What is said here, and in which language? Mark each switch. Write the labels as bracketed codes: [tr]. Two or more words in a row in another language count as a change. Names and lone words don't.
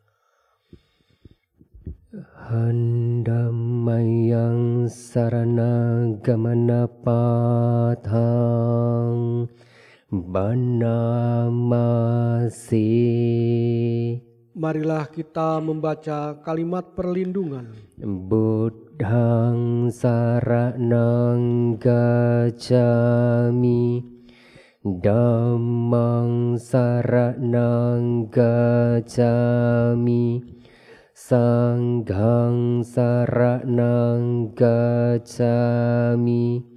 [pi] Handamayang saranagamanapathang banamasi. [id] Marilah kita membaca kalimat perlindungan. [pi] Buddhang saranang gacchami, Dhammang saranang gacchami, Sanghang saranang gacchami,